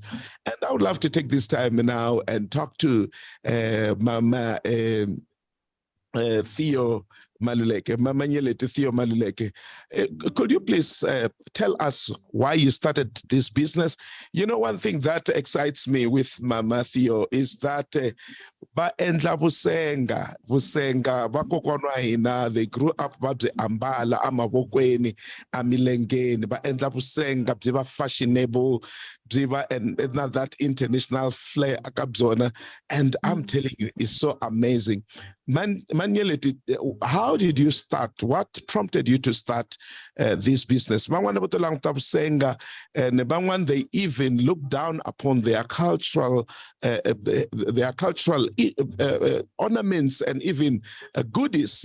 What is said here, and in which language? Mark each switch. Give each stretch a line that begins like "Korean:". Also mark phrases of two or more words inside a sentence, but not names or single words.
English: And I would love to take this time now and talk to Mama Theo Maluleke, Mama Nyelete Theo Maluleke. Could you please tell us why you started this business? One thing that excites me with Mama Theo is that
Tsonga: baendla vusenga vakokwana hina,
English: they grew up
Tsonga: babyi ambala amavokweni amilengeni, baendla vusenga byi va
English: fashionable, and not that international flair akabzona, and I'm telling you, it's so amazing. Manuelity, how did you start? What prompted you to start this business? They even look down upon their cultural ornaments and even goodies.